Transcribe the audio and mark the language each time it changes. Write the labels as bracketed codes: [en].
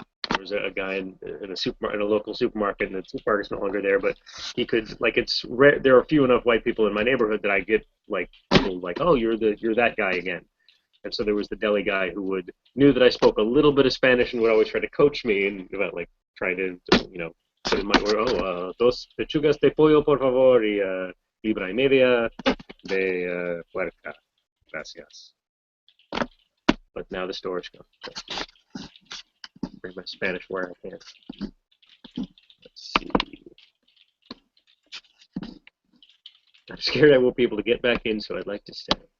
[en] There was a guy in a supermarket, in a local supermarket, and the supermarket's no longer there, but he could like it's rare. There are few enough white people in my neighborhood that I get like people like, oh, you're that guy again. And so there was the deli guy who would knew that I spoke a little bit of Spanish and would always try to coach me and about like trying to put in my word. [es] Oh, dos pechugas de pollo por favor y libra y media de puerca. Gracias. [en] But now the store is gone. So bring my Spanish where I can. Let's see. I'm scared I won't be able to get back in, so I'd like to stay.